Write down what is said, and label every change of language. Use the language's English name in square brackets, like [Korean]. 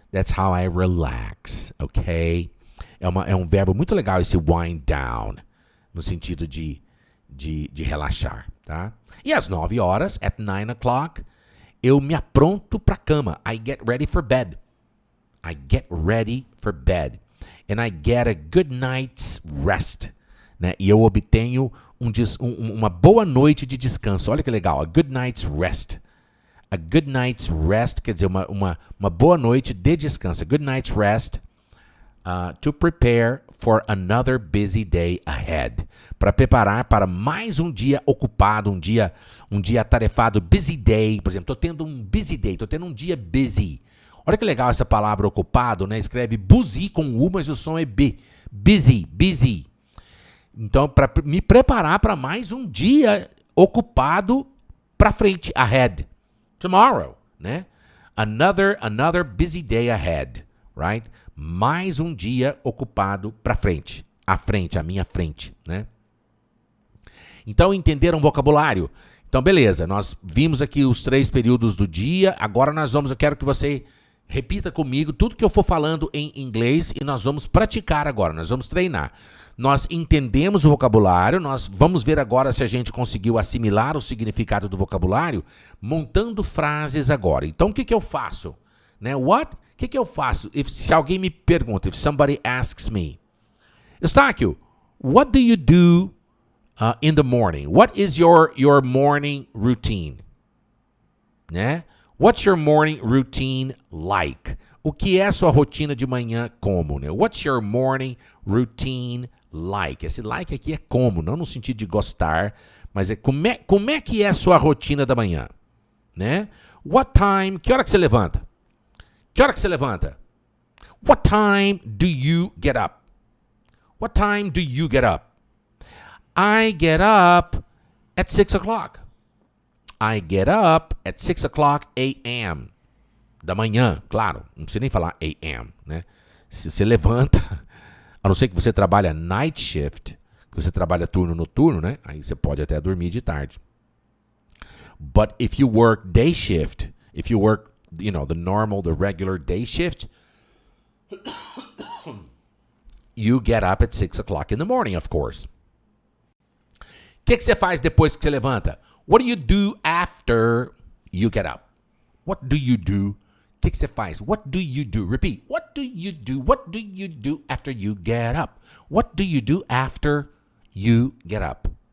[English] That's how I relax, ok? [Portuguese] É um verbo muito legal esse wind down, no sentido de relaxar, tá? E às 9 horas, [English] at 9 o'clock, [Portuguese] eu me apronto para a cama. [English] I get ready for bed. I get ready for bed. And I get a good night's rest. [Portuguese] Né? E eu obtenho uma boa noite de descanso. Olha que legal, [English] a good night's rest. [Portuguese] A good night's rest quer dizer uma boa noite de descanso. [English] A good night's rest to prepare for another busy day ahead. [Portuguese] Para preparar para mais um dia ocupado, um dia atarefado, busy day. Por exemplo, estou tendo um busy day, estou tendo um dia busy. Olha que legal essa palavra ocupado, né? Escreve busy com U, mas o som é B. Busy. Então, para me preparar para mais um dia ocupado para frente, ahead. [English] Tomorrow, né? Another busy day ahead, right? [Portuguese] Mais um dia ocupado para frente. A minha frente, né? Então, entenderam o vocabulário? Então, beleza, nós vimos aqui os 3 períodos do dia. Agora eu quero que você repita comigo tudo que eu for falando em inglês e nós vamos praticar agora, nós vamos treinar. Nós entendemos o vocabulário, nós vamos ver agora se a gente conseguiu assimilar o significado do vocabulário, montando frases agora. Então, o que eu faço? Né? O que eu faço? Se alguém me pergunta, [English] if somebody asks me, [Portuguese] Eustáquio, [English] what do you do in the morning? What is your morning routine? [Portuguese] Né? [English] What's your morning routine like? [Portuguese] O que é a sua rotina de manhã como? Né? [English] What's your morning routine like? [Portuguese] Esse like aqui é como, não no sentido de gostar, mas é como é que é a sua rotina da manhã? Né? [English] What time? [Portuguese] Que hora que você levanta? [English] What time do you get up? What time do you get up? I get up at 6 o'clock. I get up at 6 o'clock a.m. [Portuguese] Da manhã, claro. Não precisa nem falar a.m., né? Se você levanta, a não ser que você trabalha night shift, que você trabalha turno noturno, né? Aí você pode até dormir de tarde. [English] But if you work day shift, if you work, the normal, the regular day shift, you get up at 6 o'clock in the morning, of course. [Portuguese] O que você faz depois que você levanta? [English] What do you do after you get up? What do you do? [Portuguese] O que você faz? [English] What do you do? Repeat. What do you do? What do you do after you get up? What do you do after you get up?